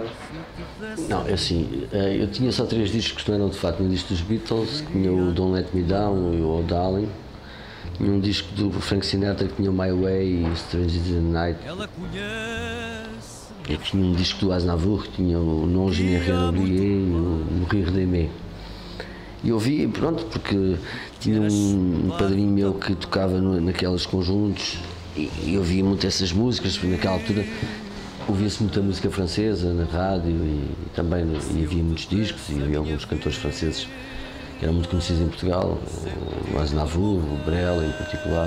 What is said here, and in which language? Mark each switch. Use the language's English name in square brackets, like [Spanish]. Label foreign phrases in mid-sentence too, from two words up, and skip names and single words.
[Portuguese] Não, é assim, eu tinha só 3 discos que não eram de fado. Tinha um disco dos Beatles, que tinha o Don't Let Me Down e o Oh Darling. Tinha um disco do Frank Sinatra que tinha o My Way e Strangers in the Night. Eu tinha um disco do Aznavour que tinha o Non Je n'ai rien oublié e o Mourir d'aimer. E eu vi, pronto, porque tinha um padrinho meu que tocava naqueles conjuntos e eu via muito essas músicas, porque naquela altura ouvia-se muita música francesa na rádio e também e havia muitos discos e havia alguns cantores franceses que eram muito conhecidos em Portugal, o Aznavour, o Brel em particular.